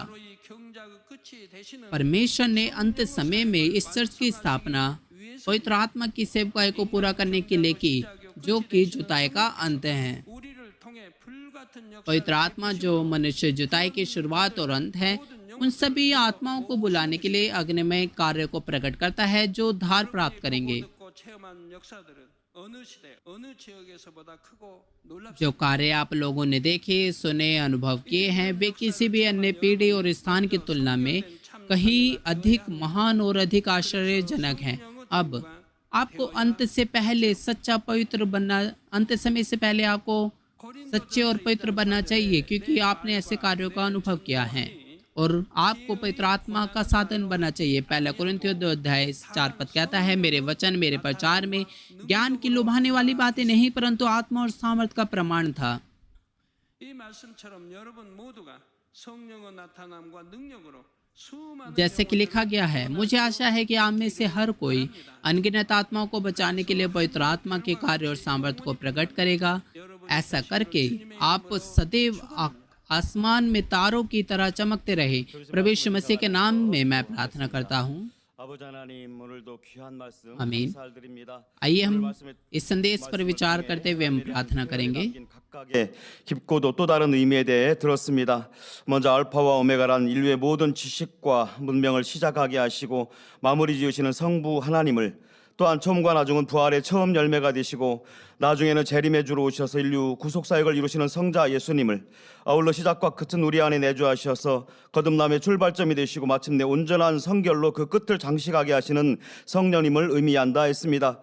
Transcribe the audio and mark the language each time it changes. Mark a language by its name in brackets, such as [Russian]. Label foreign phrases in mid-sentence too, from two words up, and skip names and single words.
[Korean] 바로 이 경작의 끝이 되시는 [Hindi] परमेश्वर ने अंत समय में इस चर्च की स्थापना पवित्र आत्मा की सेवकाई को पूरा करने के लिए की, जो कि जुताई का अंत है। [Korean] 우리를 통해 불같은 [Hindi] पवित्र [Korean] 역사를 [Hindi] आत्मा जो मनुष्य जुताई की शुरुआत और अंत है, उन सभी आत्माओं को बुलाने के लिए अग्निमय कार्य को प्रकट करता है जो धार प्राप्त करेंगे। [Korean] 듣고 체험한 역사들은 어느 시대 어느 지역에서보다 크고 놀랍습니다. [Hindi] जो कार्य आप लोगों ने देखे, सुने, अनुभव किए हैं, वे किसी भी अन्य पीढ़ी और स्थान की तुलना में कहीं अधिक महान और अधिक आश्चर्यजनक हैं। अब आपको अंत से पहले सच्चा पवित्र बनना, अंत समय से पहले आपको सच्चे और पवित्र बनना चाहिए, क्योंकि आपने ऐसे कार्यों का अनुभव किया है और आपको पवित्र आत्मा का साधन बनना चाहिए। पहला कुरिन्थियों 2:4 कहता है, मेरे वचन मेरे प्रचार में ज्ञान की लुभाने वाली बातें नहीं, परंतु आत्मा और सामर्थ का प्रमाण था। [Korean] 이 말씀처럼 여러분 모두가 성령의 나타남과 능력으로 수많은 [Hindi] जैसे कि लिखा गया है, मुझे आशा है कि आप में से हर कोई अनगिनत आत्माओं को बचाने के लिए पवित्र आत्मा के कार्य और सामर्थ्य को प्रकट करेगा। ऐसा करके आप सदैव आसमान में तारों की तरह चमकते रहे। प्रभु यीशु मसीह के नाम में मैं प्रार्थना करता हूँ, [Korean] 아버지 하나님, 오늘도 귀한 말씀 아멘। 감사드립니다. [Hindi] आइए हम इस संदेश पर विचार करते हुए हम प्रार्थना करेंगे। [Korean] 각각의 깊고도 또 다른 의미에 대해 들었습니다. 먼저 알파와 오메가란 인류의 모든 지식과 문명을 시작하게 하시고 마무리 지으시는 성부 하나님을, 또한 처음과 나중은 부활의 처음 열매가 되시고 나중에는 재림의 주로 오셔서 인류 구속사역을 이루시는 성자 예수님을, 아울러 시작과 끝은 우리 안에 내주하셔서 거듭남의 출발점이 되시고 마침내 온전한 성결로 그 끝을 장식하게 하시는 성령님을 의미한다 했습니다.